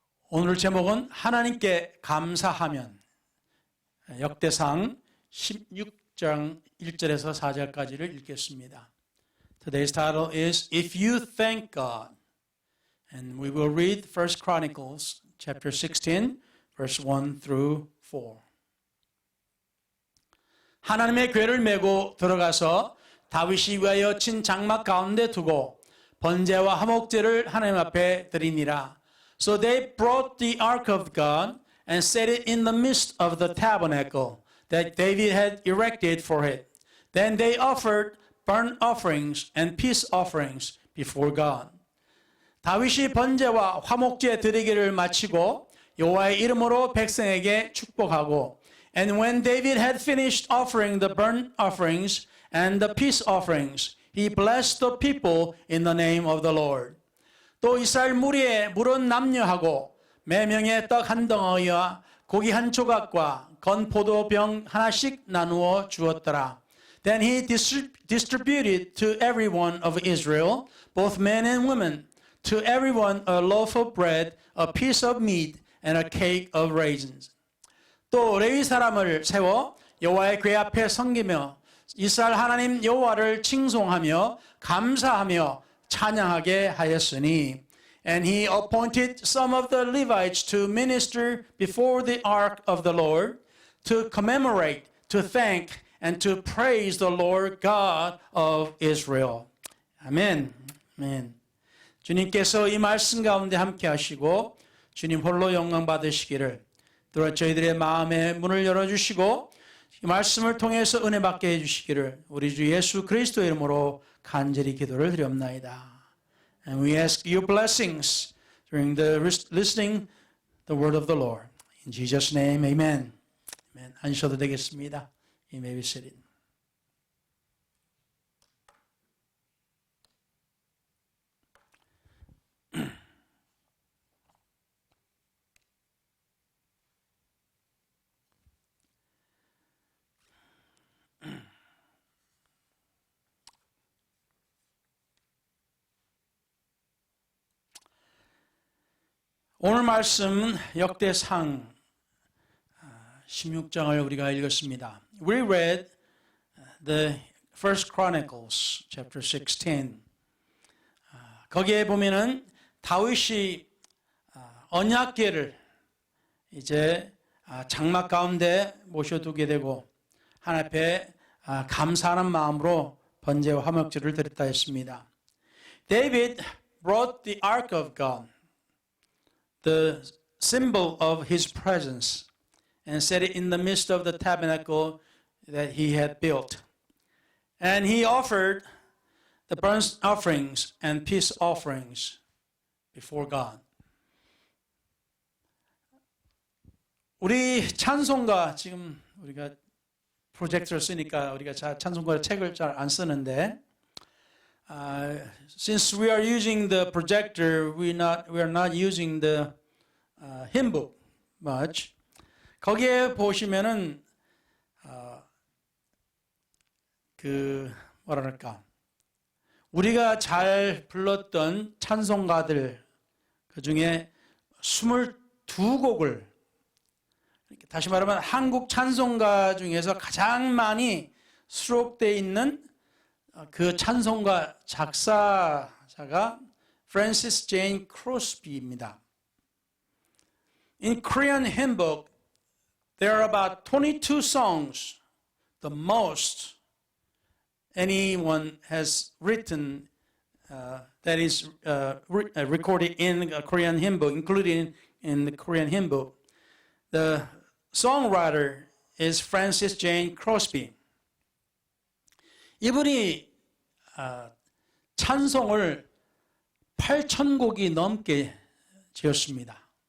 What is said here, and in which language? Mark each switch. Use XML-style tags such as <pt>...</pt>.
<ko>오늘 제목은 하나님께 감사하면, 역대상 16장 1절에서 4절까지를 읽겠습니다.</ko> <en>Today's title is If You Thank God. And we will read 1 Chronicles chapter 16 verse 1 through 4.</en> <ko>하나님의 궤를 메고 들어가서 다윗이 위하여 친 장막 가운데 두고 번제와 화목제를 하나님 앞에 드리니라.</ko> <en>So they brought the ark of God and set it in the midst of the tabernacle that David had erected for it. Then they offered burnt offerings and peace offerings before God.</en> <ko>다윗이 번제와 화목제 드리기를 마치고 여호와의 이름으로 백성에게 축복하고,</ko> <en>and when David had finished offering the burnt offerings and the peace offerings, he blessed the people in the name of the Lord.</en> <ko>또 이스라엘 무리에 물은 남녀하고 매명의 떡 한 덩어리와 고기 한 조각과 건 포도병 하나씩 나누어 주었더라.</ko> <en>Then he distributed to everyone of Israel, both men and women, to everyone a loaf of bread, a piece of meat, and a cake of raisins.</en> <ko>또 레위 사람을 세워 여호와의 궤 앞에 섬기며 이스라엘 하나님 여호와를 칭송하며 감사하며 찬양하게 하였으니,</ko> <en>and he appointed some of the Levites to minister before the ark of the Lord, to commemorate, to thank, and to praise the Lord God of Israel.</en> <ko>아멘. 아멘. 주님께서 이 말씀 가운데 함께 하시고 주님 홀로 영광 받으시기를, 또 저희들의 마음의 문을 열어주시고 이 말씀을 통해서 은혜 받게 해주시기를 우리 주 예수 그리스도의 이름으로 간절히 기도를 드리옵나이다.</ko> <en>And we ask your blessings during the listening the word of the Lord. In Jesus' name, amen. Amen.</en> <ko>앉으셔도 되겠습니다.</ko> <en>You may be seated.</en> <ko>오늘 말씀 역대상 16장을 우리가 읽었습니다.</ko> <en>We read the First Chronicles chapter 16.</en> <ko>거기에 보면은 다윗이 언약궤를 이제 장막 가운데 모셔두게 되고 하나님 앞에 감사하는 마음으로 번제와 화목제를 드렸다 했습니다.</ko> <en>David brought the ark of God, the symbol of his presence, and set it in the midst of the tabernacle that he had built. And he offered the burnt offerings and peace offerings before God.</en> <ko>우리 찬송가, 지금 우리가 프로젝터를 쓰니까 우리가 찬송가 책을 잘 안 쓰는데,</ko> <en>since we are using the projector, we are not using the hymn book much.</en> <ko>거기에 보시면은 뭐랄까, 우리가 잘 불렀던 찬송가들 그 중에 22곡을, 다시 말하면 한국 찬송가 중에서 가장 많이 수록되어 있는 그 찬송가 작사자가 프랜시스 제인 크로스비입니다.</ko> <en>In Korean hymn book, there are about 22 songs, the most anyone has written that is recorded in a Korean hymn book, including in the Korean hymn book. The songwriter is Francis Jane Crosby.</en> <ko>이분이 찬송을 8,000곡이 넘게 지었습니다.</ko>